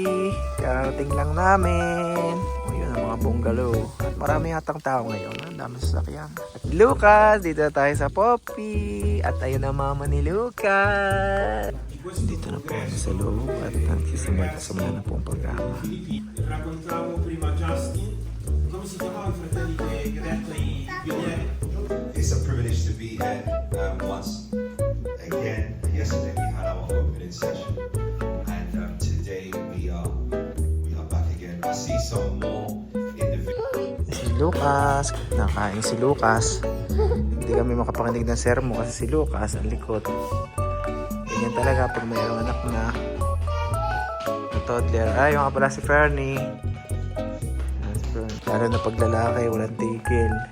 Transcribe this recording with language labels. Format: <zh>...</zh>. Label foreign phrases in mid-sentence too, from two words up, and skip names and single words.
<tl>Karating lang namin. O yun ang mga bungalow. At marami hatang tao ngayon. Ang dami sasakyan. At Lucas, dito na tayo sa Poppy. At ayun ang mama ni Lucas. Dito na po kami sa loob at nagsisimula na po ang programa.</tl> <it>Raccontavo prima Justin, come si chiamava i fratelli che ha detto i pionieri?</it> <en>It's a privilege to be here once again. Yesterday we had our opening session, and today we are back again. I see some more individuals.</en> <tl>Si Lucas, nakain si Lucas. Hindi kami makapakinig ng sermo kasi si Lucas ang likod. Ganyan talaga pag mayroong anak na toddler. Ay, yung nga pala si Fernie. Lalo na pag lalaki, walang tigil.</tl>